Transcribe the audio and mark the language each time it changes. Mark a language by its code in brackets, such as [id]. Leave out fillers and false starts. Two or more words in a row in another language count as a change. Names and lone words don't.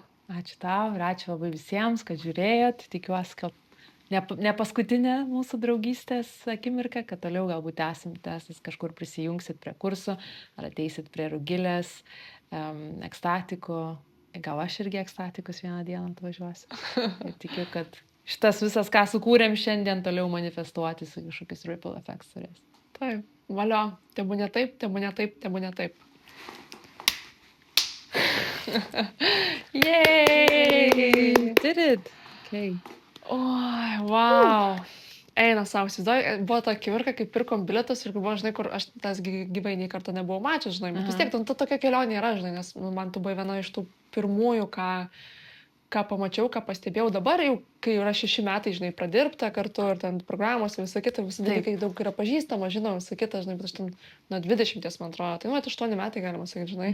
[lt] Ačiū tau ir ačiū labai visiems, kad žiūrėjot. Tikiuosi, kad ne paskutinė mūsų draugystės akimirka, kad toliau galbūt tęsis, kažkur prisijungsit prie kursų, ar ateisit prie Rugilės, ekstatikų. Gal aš irgi ekstatikus vieną dieną atvažiuosiu. Ir tikiu, kad šitas visas, ką sukūrėm šiandien, toliau manifestuotis į kažkokius [en] ripple effects [lt] turės. Taip, valio, tebūnė taip, tebūnė taip, tebūnė taip. [en] Yay! Did it! Okay. Oi, wow. [lt] Eina savo, įsivaizduoju, buvo ta akimirka, kai pirkom bilietus ir buvo, žinai, kur aš tas gyvai nei karto nebuvau mačius, žinai, bet vis tiek, ta tokia kelionė yra, žinai, nes man tu buvai viena iš tų pirmųjų, ką pamačiau, ką pastebėjau dabar, jau kai yra 6 metai, žinai, pradirbta kartu ir ten programos ir visa kita, visi dalykai daug yra pažįstama, žinau, visa kita, žinai, bet aš ten nuo 20, man atrodo, tai nuo 8 metai galima sakyti, žinai.